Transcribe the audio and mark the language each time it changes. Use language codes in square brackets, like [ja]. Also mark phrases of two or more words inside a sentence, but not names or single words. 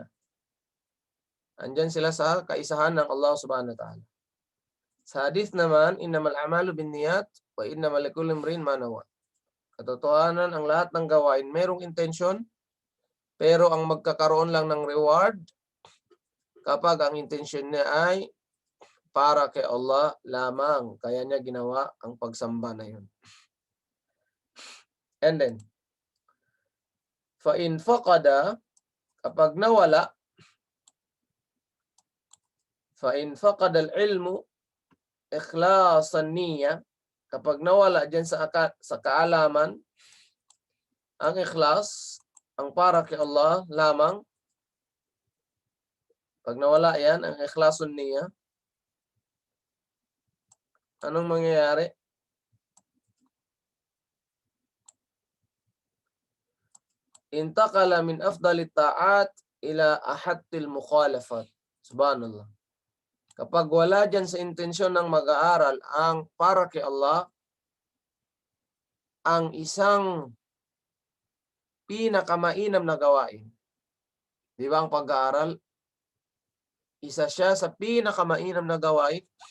[tl] Andyan sila sa kaisahan ng Allah [ar] سبحانه وتعالى. [tl] Sa hadith naman, [ar] إنما الأعمال بالنيات وإنما لكل امرئ ما نوى. [tl] Katotohanan ang lahat ng gawain merong intention, pero ang magkakaroon lang ng reward kapag ang intention niya ay para kay Allah lamang. Kaya niya ginawa ang pagsamba na yun. [en] And then, [ar] فإن فقد, [tl] kapag nawala, [ar] فإن فقد العلم إخلاص النية, [tl] kapag nawala dyan sa kaalaman, ang ikhlas, ang para kay Allah lamang, pag nawala yan, ang [ar] إخلاص النية, [tl] anong mangyayari? [ar] انتقل من أفضل الطاعات إلى أحط المخالفات. Subhanallah. [tl] Kapag wala dyan sa intensyon ng mag-aaral ang para kay Allah, ang isang pinakamainam na gawain. Di ba ang pag-aaral? Isa siya sa pinakamainam na gawain.